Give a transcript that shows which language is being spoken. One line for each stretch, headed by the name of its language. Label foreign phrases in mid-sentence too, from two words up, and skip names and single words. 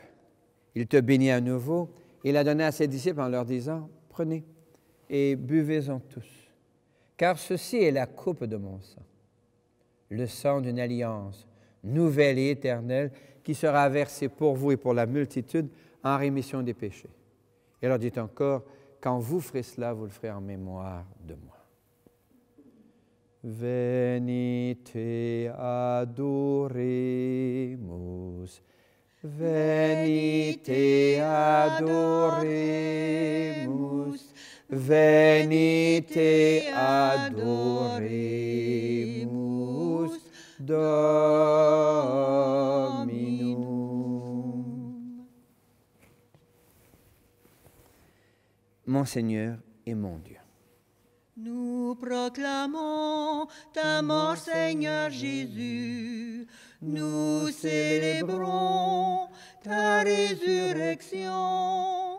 French: Il te bénit à nouveau et la donna à ses disciples en leur disant, « Prenez et buvez-en tous, car ceci est la coupe de mon sang, le sang d'une alliance nouvelle et éternelle qui sera versée pour vous et pour la multitude en rémission des péchés. » Et il leur dit encore, « Quand vous ferez cela, vous le ferez en mémoire de moi.
Latin: » Venite adoremus, venite adoremus, venite adoremus Dominum.
French: Mon Seigneur et mon Dieu. Nous proclamons ta mort, Seigneur Jésus. Nous célébrons ta résurrection.